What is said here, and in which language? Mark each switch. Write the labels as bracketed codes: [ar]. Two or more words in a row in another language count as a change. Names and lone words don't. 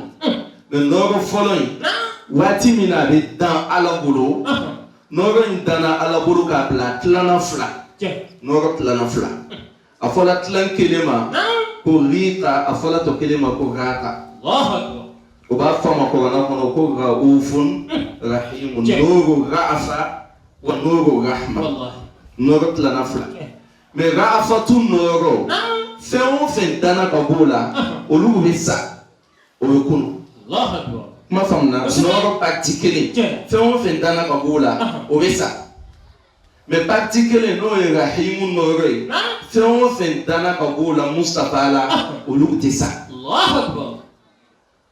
[bm] mais nɔɔrɔ fɔlɔ in waati min na a bɛ dan ala bolo. nɔɔrɔ in danna ala bolo k'a bila tilanan fila. nɔɔrɔ tilanan fila. a fɔla tilan kelen ma ko riita a fɔla tɔ kelen ma ko raata. o b'a fɔ a ma kuranɛ kɔnɔ ko [ar] رؤوف رحيم. نور رأفة ونور رحمة. [bm] nɔɔrɔ tilanan fila. mais ra'afatu nɔɔrɔ fɛn o fɛn danna ka b'o la olu bɛ sa o bɛ kunu. kuma faamuna nɔɔrɔ parti kelen fɛn o fɛn danna ka b'o la o bɛ sa mais parti kelen n'o ye rahimu nɔɔrɔ ye fɛn o fɛn danna ka b'o la Mustafa la olu tɛ sa.